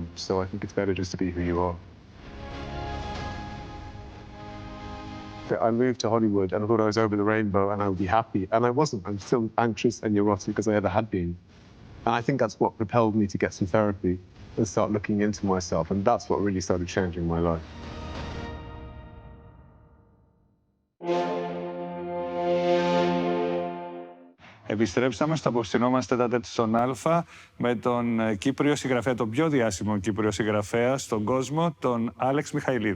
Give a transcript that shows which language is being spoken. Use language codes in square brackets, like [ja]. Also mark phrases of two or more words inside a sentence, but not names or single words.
[en] So I think it's better just to be who you are. I moved to Hollywood and I thought I was over the rainbow and I would be happy. And I wasn't. I'm still anxious and neurotic as I ever had been. And I think that's what propelled me to get some therapy and start looking into myself. And that's what really started changing my life. [el] Επιστρέψαμε στο απόψινό μας ΤΕΤ-Α-ΤΕΤ στον Α με τον Κύπριο συγγραφέα, τον πιο διάσημο Κύπριο συγγραφέα στον κόσμο, τον Alex Michaelides.